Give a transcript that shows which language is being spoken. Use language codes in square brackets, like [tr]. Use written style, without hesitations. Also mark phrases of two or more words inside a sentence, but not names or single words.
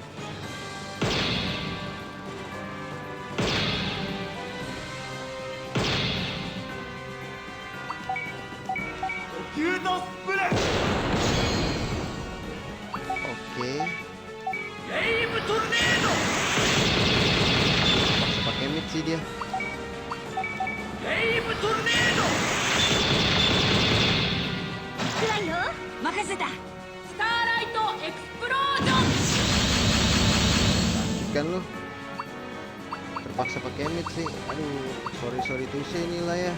[id] Oke. Paksa pakai mid sih dia. [ja] くらいよ任せたスターライトエクスプロージョン [id] Sakit kan lu? Terpaksa pakai mid sih. Aduh, sorry tuh sih inilah ya.